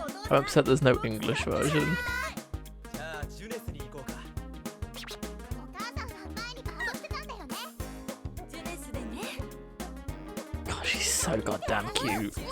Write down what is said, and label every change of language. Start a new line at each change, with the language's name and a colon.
English: I'm upset there's no English version.
Japanese: じゃあジュネスに行こうか。お母さんが前にバンドしてたんだよね。ジュネスでね。
English: God, she's so goddamn cute.